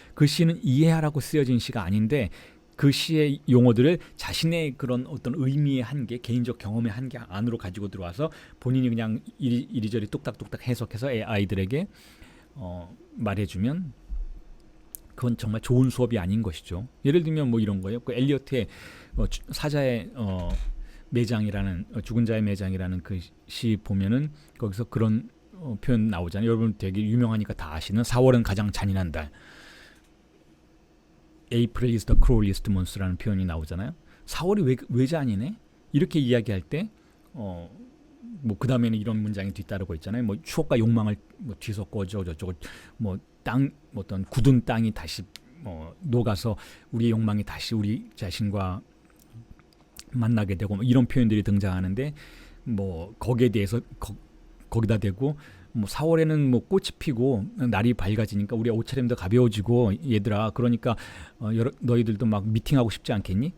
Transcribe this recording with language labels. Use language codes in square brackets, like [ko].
[ko] 그 시는 이해하라고 쓰여진 시가 아닌데 그 시의 용어들을 자신의 그런 어떤 의미의 한계, 개인적 경험의 한계 안으로 가지고 들어와서 본인이 그냥 이리저리 뚝딱뚝딱 해석해서 아이들에게 말해주면 그건 정말 좋은 수업이 아닌 것이죠. 예를 들면 뭐 이런 거예요. 그 엘리어트의 사자의 매장이라는 죽은 자의 매장이라는 그 시 보면은 거기서 그런 표현 나오잖아요. 여러분 되게 유명하니까 다 아시는 4월은 가장 잔인한 달. [en] April is the cruelest month [ko] 라는 표현이 나오잖아요. 4월이 왜 잔인해? 이렇게 이야기할 때 뭐 그 다음에는 이런 문장이 뒤따르고 있잖아요. 뭐 추억과 욕망을 뭐 뒤섞고 저쩌고 뭐 어떤 굳은 땅이 다시 녹아서 우리의 욕망이 다시 우리 자신과 만나게 되고 뭐 이런 표현들이 등장하는데 뭐 거기에 대해서 거기다 대고 뭐 4월에는 뭐 꽃이 피고 날이 밝아지니까 우리 옷차림도 가벼워지고 얘들아 그러니까 너희들도 막 미팅하고 싶지 않겠니?